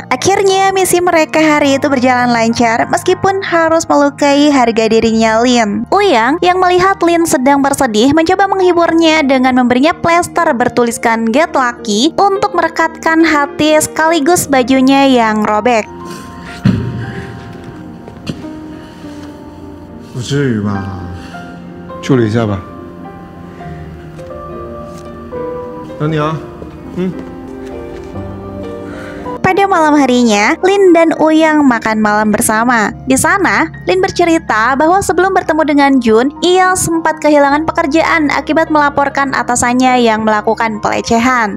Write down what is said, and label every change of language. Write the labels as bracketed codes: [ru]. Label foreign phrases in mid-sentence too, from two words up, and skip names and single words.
[id] Akhirnya misi mereka hari itu berjalan lancar meskipun harus melukai harga dirinya Lin. Uyang yang melihat Lin sedang bersedih mencoba menghiburnya dengan memberinya plester bertuliskan [en] Get Lucky [id] untuk merekatkan hati sekaligus bajunya yang robek. [zh] 不至于吧？处理一下吧。等你啊。 [id] Pada malam harinya, Lin dan Uyang makan malam bersama. Di sana, Lin bercerita bahwa sebelum bertemu dengan Jun, ia sempat kehilangan pekerjaan akibat melaporkan atasannya yang melakukan pelecehan.